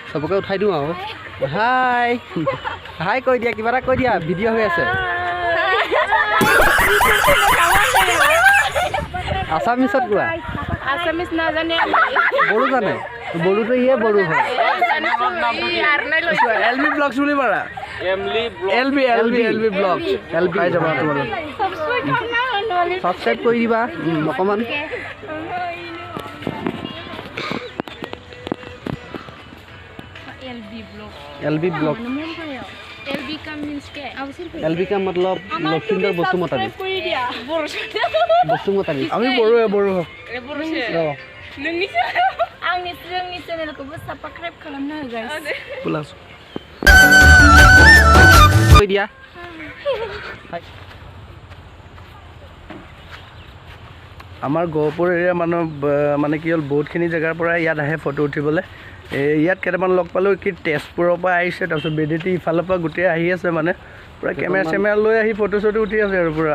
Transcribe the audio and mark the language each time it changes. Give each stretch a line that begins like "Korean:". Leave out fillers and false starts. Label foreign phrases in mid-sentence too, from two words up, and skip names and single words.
Assamese: চবকে উঠাই দিওঁ আৰু হাই হাই কৈ দিয়া কিবা এটা কৈ দিয়া ভিডিঅ' হৈ আছে আছামিছত কোৱা আছামিজ নাজানে বড়ো জানে বড়োটো ইয়ে বড়ো হয় এলবি ব্লগছ বুলি মাৰা এলবি ব্লগছ এলবি পাই যাবা তোমালোক ছাবস্ক্ৰাইব কৰি দিবা অকণমান
Hindi: एलबी ब्लॉग एलबी का मतलब
Assamese: लखींदर बसुमतारी बसुमतारी আমি বড়ো বড়ো
Bodo: आंनि चेनेलखौबो साबस्क्राइब खालामना हो गाइस प्लास
Assamese: কৈ দিয়া আমাৰ গহপুৰ এৰিয়া মানুহ মানে কি হ'ল বহুতখিনি জেগাৰ পৰা ইয়াত আহে ফটো উঠিবলৈ ইয়াত কেইটামান লগ পালোঁ কি তেজপুৰৰ পৰা আহিছে তাৰপিছত বেদেতি ইফালৰ পৰা গোটেই আহি আছে মানে পূৰা কেমেৰা চেমেৰা লৈ আহি ফটো চটো উঠি আছে আৰু পূৰা